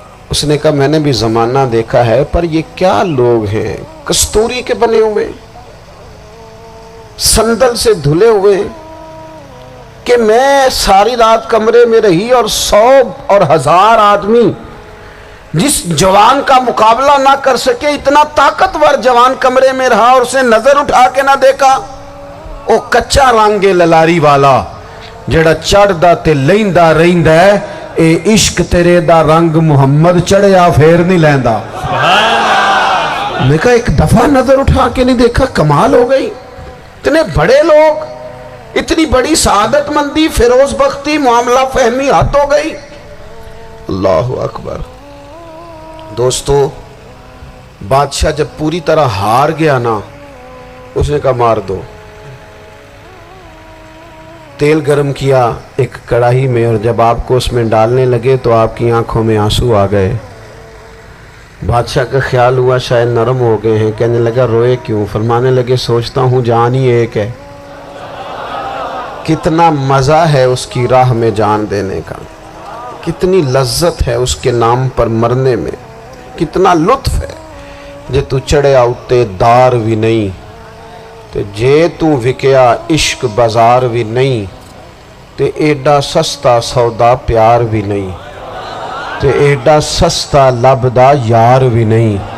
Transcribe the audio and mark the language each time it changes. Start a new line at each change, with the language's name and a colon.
Urdu: اس نے کہا میں نے بھی زمانہ دیکھا ہے، پر یہ کیا لوگ ہیں، کستوری کے بنے ہوئے، سندل سے دھلے ہوئے، کہ میں ساری رات کمرے میں رہی اور 100 اور 1000 آدمی جس جوان کا مقابلہ نہ کر سکے، اتنا طاقتور جوان کمرے میں رہا اور اسے نظر اٹھا کے نہ دیکھا.
Punjabi: او کچا رنگے للاری والا جڑا چڑھ دا تے لیندا رہندا ہے، اے عشق تیرے دا رنگ محمد چڑھیا پھر نہیں لیندا.
Urdu: میں کہا ایک دفعہ نظر اٹھا کے نہیں دیکھا، کمال ہو گئی. اتنے بڑے لوگ، اتنی بڑی سعادت مندی، فیروز بختی، معاملہ فہمی حد ہو گئی. اللہ اکبر. دوستو بادشاہ جب پوری طرح ہار گیا نا، اس نے کہا مار دو. تیل گرم کیا ایک کڑاہی میں، اور جب آپ کو اس میں ڈالنے لگے تو آپ کی آنکھوں میں آنسو آ گئے. بادشاہ کا خیال ہوا شاید نرم ہو گئے ہیں. کہنے لگا روئے کیوں؟ فرمانے لگے سوچتا ہوں جان ہی ایک ہے، کتنا مزہ ہے اس کی راہ میں جان دینے کا، کتنی لذت ہے اس کے نام پر مرنے میں، کتنا لطف ہے.
Punjabi: جے تو چڑھیا اتے دار بھی نہیں، تے جے تو وکیا عشق بازار بھی نہیں، تے ایڈا سستا سودا پیار بھی نہیں، تے ایڈا سستا لبدا یار بھی نہیں.